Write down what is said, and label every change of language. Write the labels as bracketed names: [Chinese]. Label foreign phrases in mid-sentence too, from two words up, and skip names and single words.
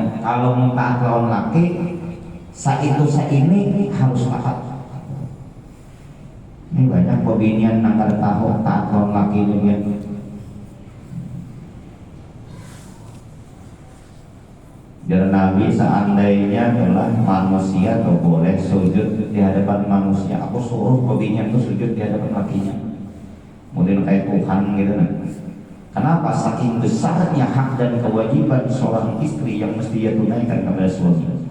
[Banjar] Kalau mau taat lawan laki, ini harus taat. Ini banyak pembinian nang kada tahu taat lawan laki juga. Biar Nabi seandainya adalah manusia atau boleh sujud di hadapan manusia, aku suruh pembinian itu sujud di hadapan lakinya. [Indonesian] Kemudian kayak Tuhan gitu kan. Kenapa? Saking besarnya hak dan kewajiban seorang istri yang mesti dia tunaikan kepada suami.